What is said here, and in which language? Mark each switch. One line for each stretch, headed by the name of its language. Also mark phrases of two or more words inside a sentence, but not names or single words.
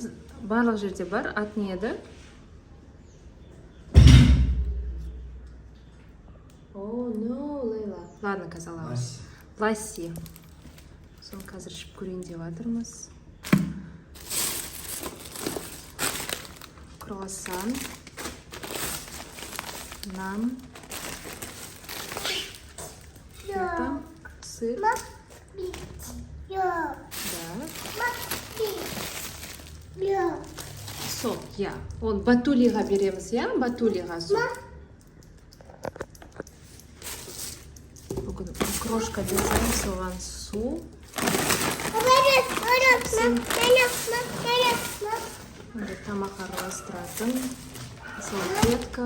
Kazakh: Барлық жерде бар, ат не еді? Ладно, қазір аламыз. Ласси. Соны қазір ішіп көрейін деп жатырмыз. Круассан. Нан.
Russian: Это сыр. Да. Сок, я.
Kazakh: Он батулиға береміз, я? Батулиға сок. Бүгін крошка жасаймын, соған су. Тамақ араластыратын салфетка.